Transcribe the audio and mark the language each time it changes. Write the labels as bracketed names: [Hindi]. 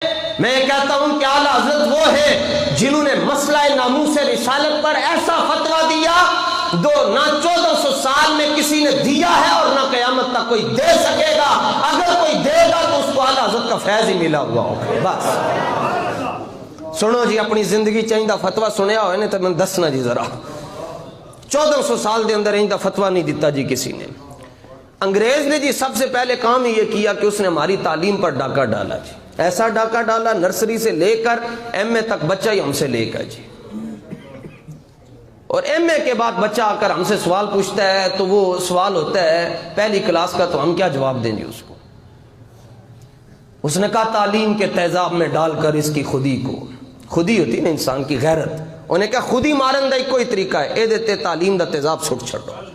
[Urdu] میں کہتا ہوں کہ اعلیٰ حضرت وہ ہے جنہوں نے مسئلہ ناموس رسالت پر ایسا فتویٰ دیا جو نہ 1400 سال میں کسی نے دیا ہے اور نہ قیامت تک کوئی دے سکے گا. اگر کوئی دے گا تو اس کو اعلیٰ حضرت کا فیض ہی ملا ہوا ہوگا. [Punjabi] بس سنو جی، اپنی زندگی چاہیے فتویٰ سنیا ہوئے نے تو میں دسنا جی ذرا. 1400 سال دے اندر ایندا فتویٰ نہیں دیتا جی کسی نے. [Urdu] انگریز نے جی سب سے پہلے کام یہ کیا کہ اس نے ہماری تعلیم پر ڈاکہ ڈالا جی. ایسا ڈاکہ ڈالا نرسری سے لے کر ایم اے تک بچہ ہی ہم سے لے کر جی. اور ایم اے کے بعد بچہ آ کر ہم سے سوال پوچھتا ہے تو وہ سوال ہوتا ہے پہلی کلاس کا، تو ہم کیا جواب دیں گے اس کو؟ اس نے کہا تعلیم کے تیزاب میں ڈال کر اس کی خودی کو، خودی ہوتی نا انسان کی غیرت، انہیں کہا [Punjabi] خودی مارن دا ایک کوئی طریقہ ہے، اے دیتے تعلیم دا تیزاب سٹ چھڑو.